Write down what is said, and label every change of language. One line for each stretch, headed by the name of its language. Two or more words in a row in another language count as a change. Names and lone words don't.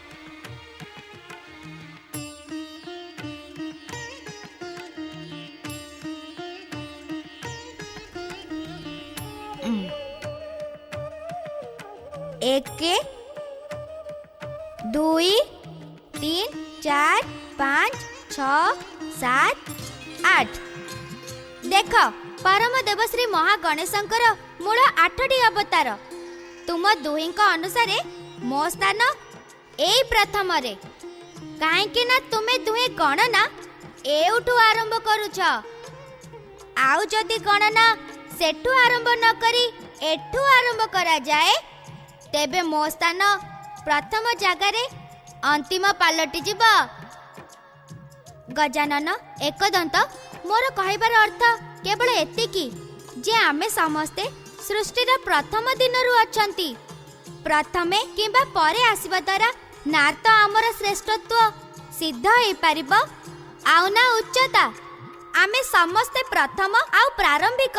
Odia: एक, 2, 3, 4, 5, 6, 7, 8। ଦେଖ ପରମ ଦେବ ଶ୍ରୀ ମହାଗଣେଶଙ୍କର ମୂଳ 8ଟି ଅବତାର। ତୁମ ଦୁହିଁଙ୍କ ଅନୁସାରେ ମୋ ସ୍ଥାନ ଏଇ ପ୍ରଥମ ରେ, କାହିଁକି ନା ତୁମେ ଦୁହେଁ ଗଣନା ଏଉଠୁ ଆରମ୍ଭ କରୁଛ। ଆଉ ଯଦି ଗଣନା ସେଠୁ ଆରମ୍ଭ ନ କରି ଏଠୁ ଆରମ୍ଭ କରା ଯାଏ ତେବେ ମୋ ସ୍ଥାନ ପ୍ରଥମ ଜାଗାରେ ଅନ୍ତିମ ପାଲଟି ଯିବ। ଗଜାନନ ଏକଦନ୍ତ ମୋର କହିବାର ଅର୍ଥ କେବଳ ଏତିକି ଯେ ଆମେ ସମସ୍ତେ ସୃଷ୍ଟିର ପ୍ରଥମ ଦିନରୁ ଅଛନ୍ତି। ପ୍ରଥମେ କିମ୍ବା ପରେ ଆସିବା ଦ୍ୱାରା ନା ତ ଆମର ଶ୍ରେଷ୍ଠତ୍ୱ ସିଦ୍ଧ ହୋଇ ପାରିବ ଆଉ ନା ଉଚ୍ଚତା। ଆମେ ସମସ୍ତେ ପ୍ରଥମ ଆଉ ପ୍ରାରମ୍ଭିକ।